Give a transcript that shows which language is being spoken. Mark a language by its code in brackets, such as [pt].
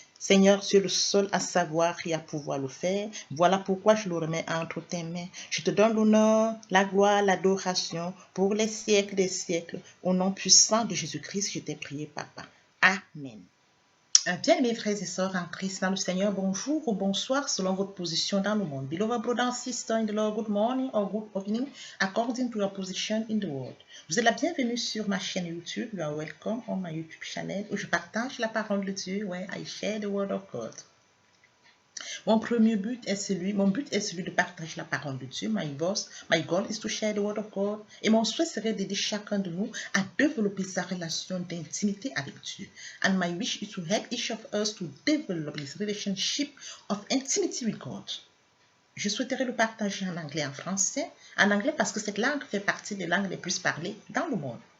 [fr] Seigneur, tu es le seul à savoir et à pouvoir le faire. Voilà pourquoi je le remets entre tes mains. Je te donne l'honneur, la gloire, l'adoration pour les siècles des siècles. Au nom puissant de Jésus-Christ, je t'ai prié, Papa. Amen. Bien, mes frères et sœurs en Christ, dans le Seigneur, bonjour ou bonsoir selon votre position dans le monde. [en] Beloved brother and sister in the Lord, good morning or good evening according to your position in the world. [fr] Vous êtes la bienvenue sur ma chaîne YouTube. [en] You are welcome on my YouTube channel [fr] où je partage la parole de Dieu, [en] where I share the word of God. [fr] Mon but est celui de partager la parole de Dieu. [en] My goal is to share the word of God. [fr] Et mon souhait serait d'aider chacun de nous à développer sa relation d'intimité avec Dieu. [en] And my wish is to help each of us to develop this relationship of intimacy with God. [fr] Je souhaiterais le partager en anglais et en français. En anglais parce que cette langue fait partie des langues les plus parlées dans le monde.